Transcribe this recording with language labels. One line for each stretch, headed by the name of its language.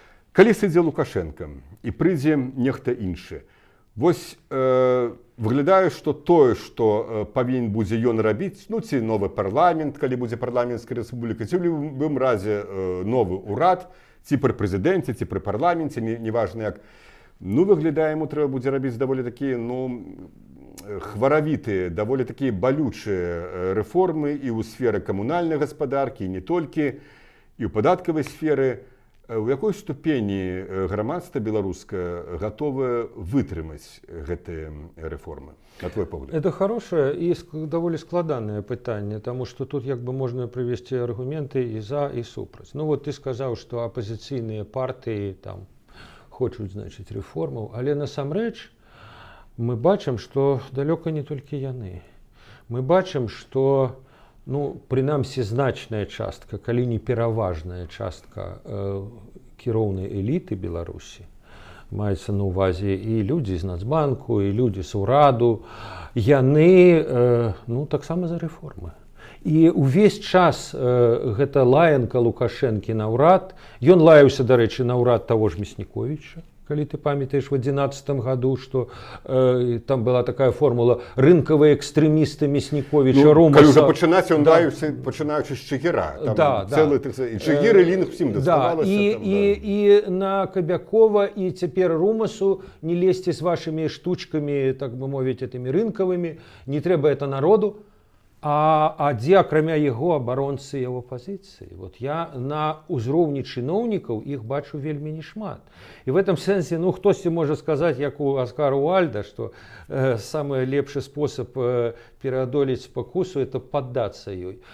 Belarusian: Калі сыдзе Лукашенко і прыйдзе нехта іншы, вось выглядае, што тое, што павінен будзе ён рабіць, ці новы парламент, калі будзе парламенцкая рэспубліка, ці ў любым разе новы ўрад, ці пры прэзідэнце, ці пры парламенце, неважна як, выглядае, яму трэба будзе рабіць даволі такія, хваравітыя, даволі такія балючыя рэформы і ў сферы камунальнай гаспадаркі, і не толькі, і ў падаткавай сферы. У якой ступені грамадства беларускае гатовае вытрымаць гэтыя рэформы, на твой погляд?
Russian: Это хорошее и довольно складанное пытанне, потому что тут як бы можно привести аргументы и за, и супраць. Вот ты сказал, что оппозиционные партии там хочуць, значит, реформаў,
Belarusian: але насамрэч мы бачым, что далёка не толькі яны. Мы бачым, что прынамсі значная частка, калі не пераважная частка кіроўнай эліты Беларусі, маецца на ўвазе і людзі з Нацбанку, і людзі з ураду, яны таксама за рэформы. І ўвесь час гэта лаянка Лукашэнкі на ўрад, ён лаяўся, дарэчы, на ўрад таго ж Мясніковіча, калі ты памятаеш
Russian: в 2011 году, что там была такая формула рынковые экстремисты
Belarusian: Мясніковіча, Румаса. Калі ўжо пачынаць, ён лаяўся, пачынаючы з Чигіра. Цэлы Чигір і Лінг всім даставалася. І на Кобякова, і цяпер Румасу не лезьте з вашими штучками, так бы мовіць, этими рынковыми, не трэба это народу. А дзе, акрамя яго, абаронцы яго пазіцыі? Я на ўзроўні чыноўнікаў іх бачу вельмі нешмат. І в этом сэнсе, хтосьці можа сказаць, як у Аскара Уальда, што самы лепшы спосаб пераадолець спакусу – это паддацца ёй.